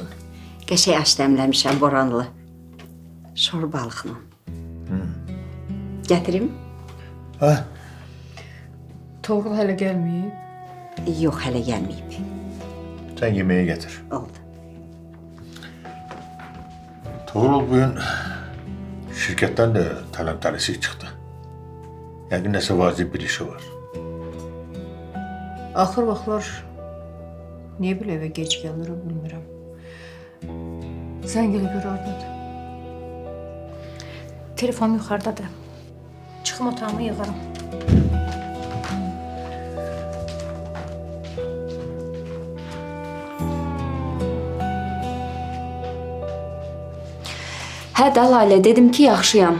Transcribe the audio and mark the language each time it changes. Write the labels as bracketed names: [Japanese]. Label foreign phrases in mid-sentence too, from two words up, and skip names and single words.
[Azerbaijani] Qəşəng aş dəmləmişəm boranlı. Şor balıqla. Gətirim? Ha? Toğrul hələ gəlməyib. Yox, hələ gəlməyib. [Turkish] Sen yemeği getir. [Azerbaijani] Oldu. [Turkish] Tuğrul bugün şirketten de taleptarisi çıktı. Yani neyse vacip bir işi var. [Azerbaijani] Axır vaxtlar niyə belə evə gec gəlir, bilmirəm. Zəng elə gör oradadır. Telefon yuxarıdadır. Çıxım otağımı yığarım. Hə də Lalə, dedim ki, yaxşıyam.